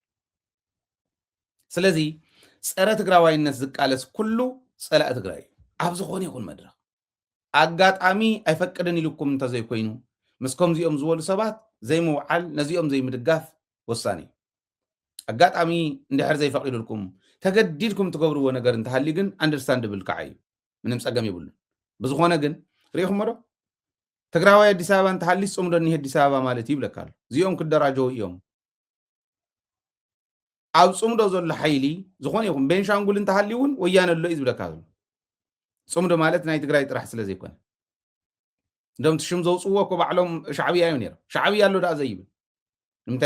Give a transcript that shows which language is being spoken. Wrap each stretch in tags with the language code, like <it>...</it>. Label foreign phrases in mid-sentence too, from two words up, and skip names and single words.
<ti>ስለዚ ፀረ ትግራዋይነት ዝቃለስ ኩሉ ፀላእ ትግራይ እዩ ኣብ ዝኾነ ይኹን መድረኽ ኣጋጣሚ ኣይፈቅድን ኢልኩም እንተዘይኮይኑ ምስ ከምዚኦም ዝበሉ ሰባት ዘይምውዓል ነዚኦም ዘይምድጋፍ ወሳኒ እዩ ኣጋጣሚ እንድሕር ዘይፈቂዱልኩም ተገዲድኩም ትገብርዎ ነገር እንተሃሊ ግን አንደርስታንድብል ከዓ እዩ ምንም ፀገም ይብሉ ብዝኾነ ግን ርኢኹም ዶ ትግራዋይ አዲስ አበባ እንተሃሊ ጽምዶ ንህ አዲስ አበባ ማለት ይብለካል እዚኦም ክደራጀው እዮም ኣብ ጽምዶ ዘሎ ሓይሊ ዝኾነ ይኹን ቤንሻንጉል እንተሃሊ እውን ወያነ ኣሎ እዩ ዝብለካል ጽምዶ ማለት ናይ ትግራይ ጥራሕ ስለ ዘይኮነ እንደም ትሽም ዘውፅዎ እኮ ባዕሎም ሻዕብያ እዩ ነይሩ ሻዕብያ ኣሎ ዳኣ ዘይብል ንምንታይ</ti>